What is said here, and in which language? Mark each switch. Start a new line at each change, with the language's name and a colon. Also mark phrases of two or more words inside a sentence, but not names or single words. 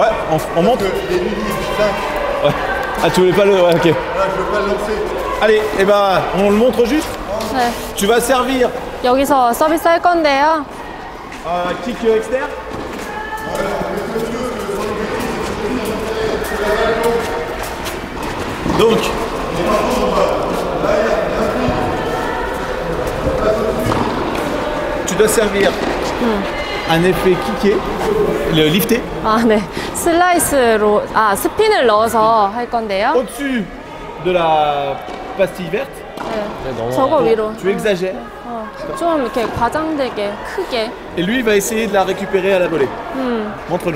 French: Ouais, on monte. Les limites, 5. Ouais. Ah, tu voulais pas le. Ouais, ok. Là, je veux pas le lancer. Allez, et ben, on le montre juste.
Korean: 네.
French: Tu vas servir
Korean: 여기서 서비스 할 건데요.
French: kick externe. Donc, tu dois servir un effet kické, le lifté,
Korean: 아, 네. 슬라이스로, 스핀을 넣어서 할 건데요.
French: au-dessus de la pastille verte.
Korean: 네. 저거 위로.
French: Tu exagères.
Korean: 좀 이렇게 과장되게, 크게.
French: Et lui, il va essayer de la récupérer à la volée. Montre-nous.